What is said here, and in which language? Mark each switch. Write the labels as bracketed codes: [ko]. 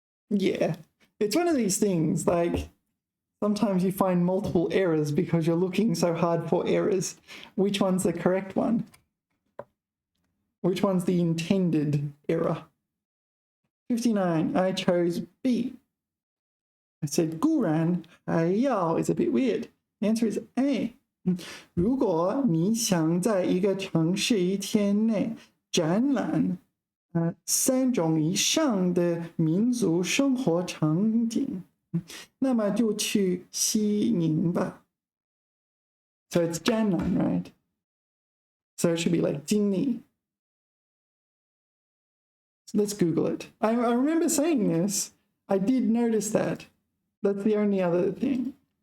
[en] Yeah, it's one of these things, like sometimes you find multiple errors because you're looking so hard for errors. Which one's the correct one? Which one's the intended error? 59, I chose B. I said 固然还要 is a bit weird. The answer is A. [zh] 如果你想在一个城市一天内展览3种以上的民族生活场景，那么就去西宁吧。 [en] So it's 展览, right? So it should be like 经历. Let's Google it. I remember saying this. I did notice that. That's the only other thing.